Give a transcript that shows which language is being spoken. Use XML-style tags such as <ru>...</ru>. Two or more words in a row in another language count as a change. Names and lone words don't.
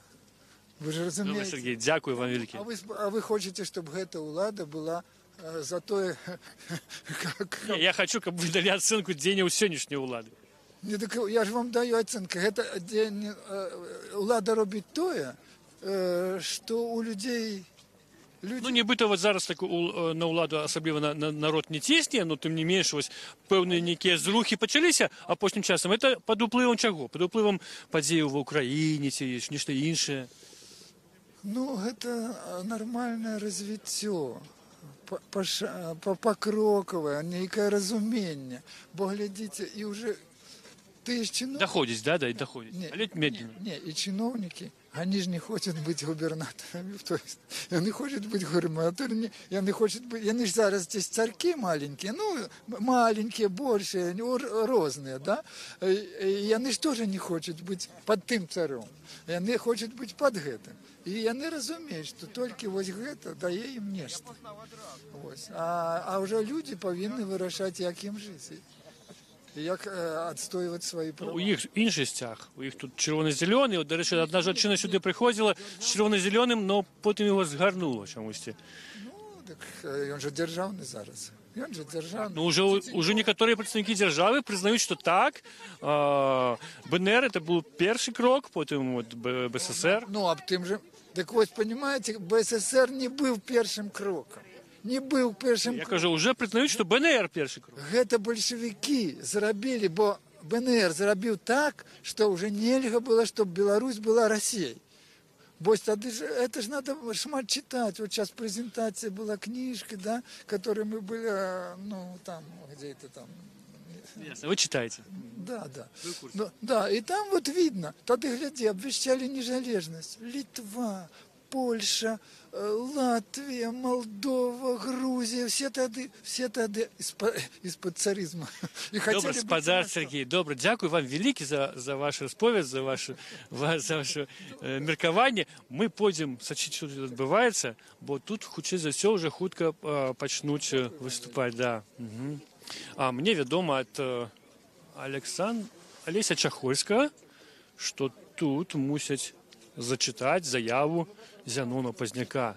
<ru>Вы же</ru> <uk>Добре,</uk> <ru>разумеете?</ru> <uk>Сергій, дякую вам велике.</uk> <ru>А вы хочете, чтобы эта улада была за то,</ru> <be>Ні, я хочу, каб</be> <uk>ви далі оцінку</uk> <be>дзеянняў сённяшняй улады.</be> <ru>не, так я ж вам даю оценку. Это улада робить тое, что у людей...</ru> <be>Ну, нібыта вот зараз так на ўладу асабліва на народ не цісне, но тым не менш вось пэўныя нейкія зрухі пачаліся апошнім часам. Это пад уплывам чаго? Пад уплывам падзеяў ва ўкраіне ці нешта іншае? Ну,</be> <ru>это нормальное развитие, покроковое, некое разумение. Бо глядите, и уже ты ж чиновник.</ru> <be>Доходзіць, да, доходзіць.</be> <ru>Але медленно. Не, и чиновники, они же не хотят быть губернаторами. То есть, они хотят быть губернаторами, они хотят быть, они же зараз здесь царьки маленькие, ну, маленькие, большие, разные, да? И они же тоже не хотят быть под тем царем. И они хотят быть под гэтым. И они разумеют, что только вот гэта дае им нечто. Вот. А уже люди повинны вырашать, як им жить.</ru> <be>І як адстойваць свої права. У іх іншы сцяг. У іх тут чырвона-зялёны. От, да рэчы, адна жанчына сюды прыходзіла з чырвона-зялёным, но потым яго згарнула чамусьці. Ну, так ён же дзяржаўны зараз. Ён же дзяржаўны. Ну, уже некаторыя прадстаўнікі дзяржавы прызнаюць, што так, БНР это быў першы крок, потым вот БССР.</be> <ru>Ну, аб тым же... Так вот, понимаете, БССР не был первым кроком. Не был первым Я кроком.</ru> <be>кажу, уже прызнаюць, што БНР першы крок. Гэта бальшавікі зрабілі, бо БНР зрабіў так, што уже нельга было,</be> <ru>чтобы Беларусь была Россией. Бо тады же, это же надо шмат читать. Вот сейчас презентация была книжка, да, которой мы были, ну, там, где-то там. Ясно, вы читаете. Да, да. Ну, да, и там вот видно, тады, гляди, обвещали незалежность. Литва, Польша, Латвия, Молдова, Грузия, все тады из-под царизма. И</ru> <uk>Добре, спадар Сергій, добре, дякую вам велике за ваш розповідь, за ваше меркаванне.</uk> <be>Мы пойдзем сачыць, што тут адбываецца, бо тут, хутчэй за ўсё, уже хутка пачнуць выступаць, да. Угу. А мне вядома ад Алеся Чахольскага, што тут мусяць зачытаць заяву Зянона Пазняка.</be>